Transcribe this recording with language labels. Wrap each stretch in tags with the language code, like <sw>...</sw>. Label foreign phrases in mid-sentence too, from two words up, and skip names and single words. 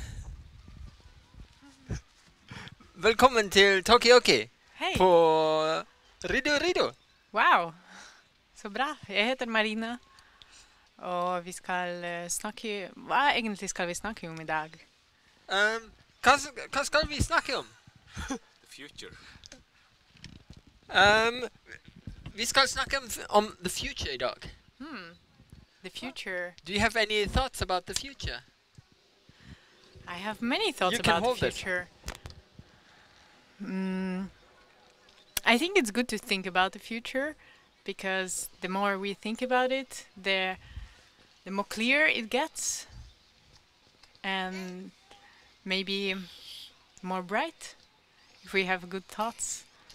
<no>Velkommen til talkaoke Hej! på Riddu Riddu. Wow! Så bra. Jeg heter Marina, og vi skal snakke... Hva egentlig skal vi snakke om i dag? Hva skal vi snakke om?</no> <en>The future.</en> <no>Vi skal snakke om</no> <en>the future</en> <no>i dag.</no> <en>The future. Do you have any thoughts about the future? I have many thoughts You can about hold the it. future. I think it's good to think about the future, because the more we think about it, the more clear it gets, and maybe more bright if we have good thoughts.</en>